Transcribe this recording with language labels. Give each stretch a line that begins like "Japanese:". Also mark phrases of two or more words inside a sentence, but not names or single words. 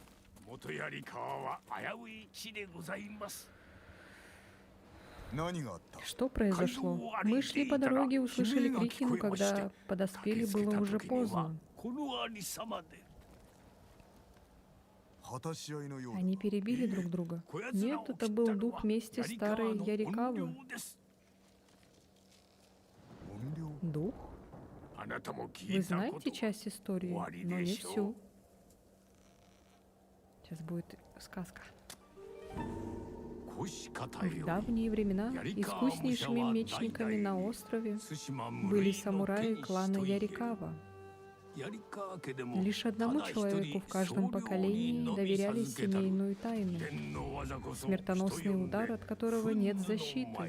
Japanese: 元槍川は危うい地でございます。何があった
Russian: Что произошло? Мы шли по дороге, услышали крики, но когда подоспели, было уже поздно.
Japanese: このありさまで。果たし合いのようだ
Russian: Они перебили друг друга.
Japanese: こやつら
Russian: Нет,
Japanese: を
Russian: это
Japanese: 切った
Russian: был
Japanese: の
Russian: дух
Japanese: は
Russian: мести
Japanese: 槍川
Russian: старой
Japanese: の
Russian: Ярикавы.
Japanese: 怨霊です怨霊
Russian: Дух?
Japanese: あなたも聞
Russian: Вы
Japanese: いたこと
Russian: знаете часть истории, Вари но не дешёв. всю. Сейчас будет сказка.
Japanese: 腰方
Russian: В
Japanese: よ
Russian: давние времена искуснейшими мечниками на острове были самураи клана Ярикава. Лишь одному человеку в каждом поколении доверяли семейную тайну, смертоносный удар, от которого нет защиты.